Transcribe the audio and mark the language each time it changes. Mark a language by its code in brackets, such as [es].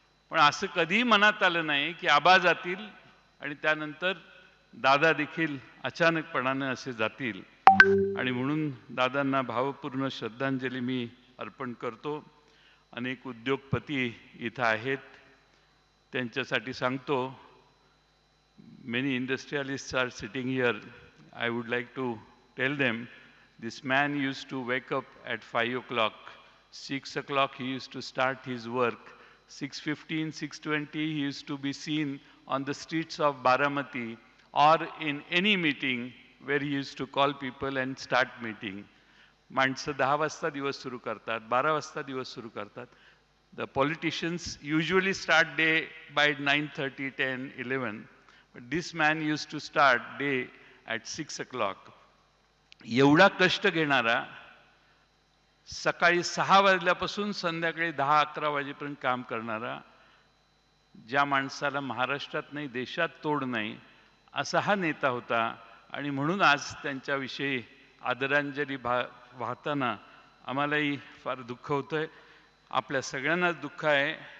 [mr] पण असं कधीही मनात आलं नाही की आबा जातील आणि त्यानंतर दादा देखील अचानकपणानं असे जातील. आणि म्हणून दादांना भावपूर्ण श्रद्धांजली मी अर्पण करतो. अनेक उद्योगपती इथं आहेत, त्यांच्यासाठी सांगतो. [en] Many industrialists are sitting here. I would like to tell them, this man used to wake up at 5 o'clock. 6 o'clock he used to start his work. 6:15, 6:20 he used to be seen on the streets of Baramati or in any meeting where he used to call people and start meeting. [mr] माणसं 10 वाजता दिवस सुरू करतात, 12 वाजता दिवस सुरू करतात. [en] The politicians usually start day by 9:30, 10, 11. But this man used to start day at 6 o'clock. [mr] एवढा कष्ट घेणारा, सकाळी 6 वाजल्यापासून संध्याकाळी 10-11 वाजेपर्यंत काम करणारा, ज्या माणसाला महाराष्ट्रात नाही देशात तोड नाही, असा हा नेता होता. आणि म्हणून आज त्यांच्याविषयी आदरांजली वाहताना आम्हालाही फार दुःख होतंय, आपल्या सगळ्यांनाच दुःख आहे.